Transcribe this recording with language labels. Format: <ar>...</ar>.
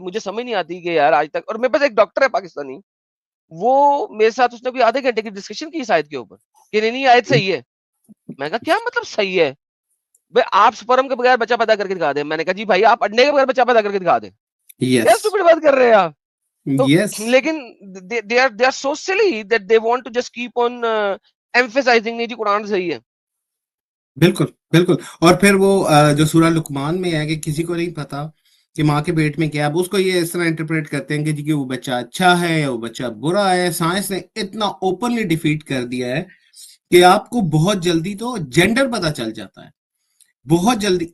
<ur>مجھے سمجھ نہیں آتی کہ یار آج تک, اور میرے پاس ایک ڈاکٹر ہے پاکستانی, وہ میرے ساتھ اس نے بھی آدھے گھنٹے کی ڈسکشن کی اس آیت کے اوپر کہ نہیں آیت صحیح ہے. میں کہا کیا مطلب صحیح ہے بھائی, آپ سپرم کے بغیر بچہ پیدا کر کے دکھا دیں. میں نے کہا جی بھائی آپ انڈے کے بغیر بچہ پیدا کر کے دکھا دیں. کیا اسٹوپڈ بات کر رہے ہیں آپ.</ur> <en>لیکن they are so silly that they want to just keep on emphasizing</en> <ur>نہیں جی قرآن صحیح ہے. بالکل. اور پھر وہ جو سورہ لقمان میں ہے کہ کسی کو نہیں پتا کہ ماں کے پیٹ میں کیا, اب اس کو یہ اس طرح انٹرپریٹ کرتے ہیں کہ جی کہ وہ بچہ اچھا ہے یا وہ بچہ برا ہے. سائنس نے اتنا اوپنلی ڈیفیٹ کر دیا ہے کہ آپ کو بہت جلدی تو جینڈر پتا چل جاتا ہے, بہت جلدی.</ur>